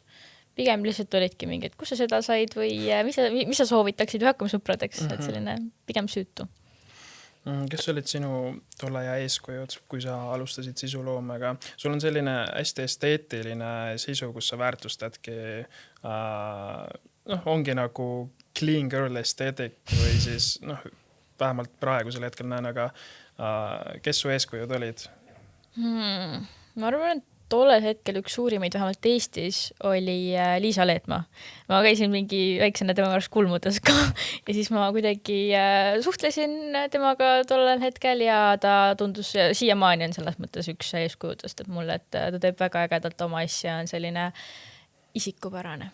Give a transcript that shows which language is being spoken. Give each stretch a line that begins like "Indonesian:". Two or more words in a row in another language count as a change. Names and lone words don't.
Estonian: Pigem lihtsalt olidki mingid, kus sa seda said või mis sa soovitaksid või hakkame sõpradeks, et selline pigem süütu. Kes olid sinu tolle aja eeskujud, kui sa alustasid sisuloomega? Sul on selline hästi esteetiline sisu, kus sa väärtustadki, ongi nagu
English: clean girl aesthetic
Estonian: või siis vähemalt praegusel hetkel näen, aga kes su eeskujud olid? Ma arvan, et tollel hetkel üks suurimeid vähemalt Eestis oli Liisa Leetmaa. Ma käisin mingi väiksena tema juures kulmudes ka ja siis ma kuidagi suhtlesin temaga tollel hetkel ja ta tundus, siiamaani on selles mõttes üks eeskujudest, et mulle, et ta teeb väga ägedalt oma asja, on selline isikupärane.